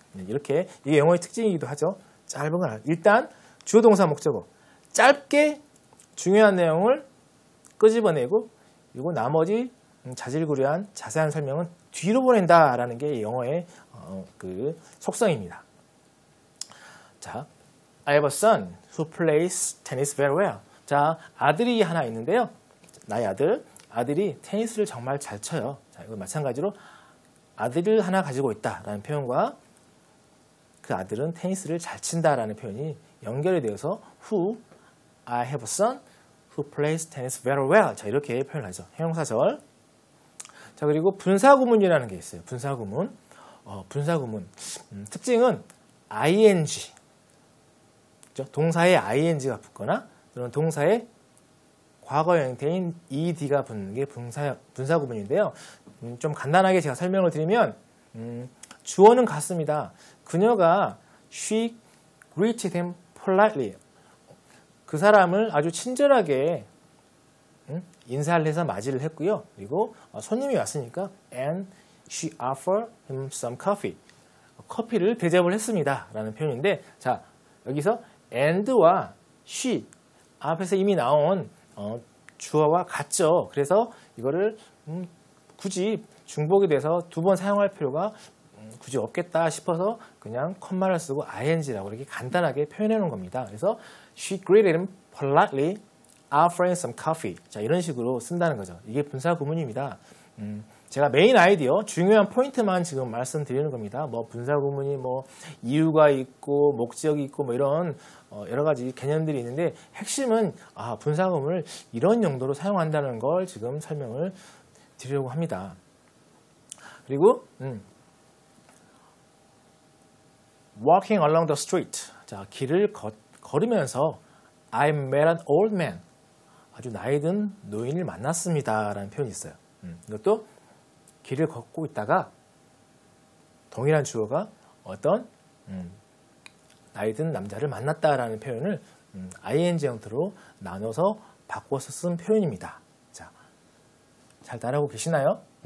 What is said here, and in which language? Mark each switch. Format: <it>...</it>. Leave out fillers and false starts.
<ko>이렇게 이게 영어의 특징이기도 하죠. 짧은 건 일단 주어 동사 목적어 짧게 중요한 내용을 끄집어내고 그리고 나머지 자질구레한 자세한 설명은 뒤로 보낸다라는 게 영어의 그 속성입니다.</ko> <en>자, I have a son who plays tennis very well.</en> <ko>자, 아들이 하나 있는데요. 나의 아들이 테니스를 정말 잘 쳐요. 자, 이거 마찬가지로 아들을 하나 가지고 있다라는 표현과 그 아들은 테니스를 잘 친다라는 표현이 연결이 되어서</ko> <en>who I have a son who plays tennis very well.</en> <ko>자, 이렇게 표현하죠. 형용사절. 자, 그리고 분사구문이라는 게 있어요. 분사구문. 분사구문. 특징은 ing. 그렇죠? 동사에 ing가 붙거나 또는 동사에 과거 형태인 ed가 붙는 게 분사구문인데요. 좀 간단하게 제가 설명을 드리면 주어는 같습니다. 그녀가</ko> <en>she greeted him politely.</en> <ko>그 사람을 아주 친절하게 인사를 해서 맞이를 했고요. 그리고 손님이 왔으니까</ko> <en>and she offered him some coffee.</en> <ko>커피를 대접을 했습니다. 라는 표현인데 자 여기서 and와 she 앞에서 이미 나온 주어와 같죠. 그래서 이거를 굳이 중복이 돼서 두 번 사용할 필요가 굳이 없겠다 싶어서 그냥 컴마를 쓰고 ing라고 이렇게 간단하게 표현해 놓은 겁니다. 그래서</ko> <en>she greeted him politely, offering some coffee.</en> <ko>자, 이런 식으로 쓴다는 거죠. 이게 분사 구문입니다. 제가 메인 아이디어, 중요한 포인트만 지금 말씀드리는 겁니다. 뭐 분사 구문이 뭐 이유가 있고 목적이 있고 뭐 이런 여러 가지 개념들이 있는데 핵심은 분사 구문을 이런 용도로 사용한다는 걸 지금 설명을 드리려고 합니다. 그리고</ko> <en>walking along the street.</en> <ko>자, 길을 걸으면서</ko> <en>I met an old man.</en> <ko>아주 나이든 노인을 만났습니다. 라는 표현이 있어요. 이것도 길을 걷고 있다가 동일한 주어가 어떤 나이든 남자를 만났다라는 표현을 ing 형태로 나눠서 바꿔서 쓴 표현입니다. 자, 잘 따라하고 계시나요?</ko>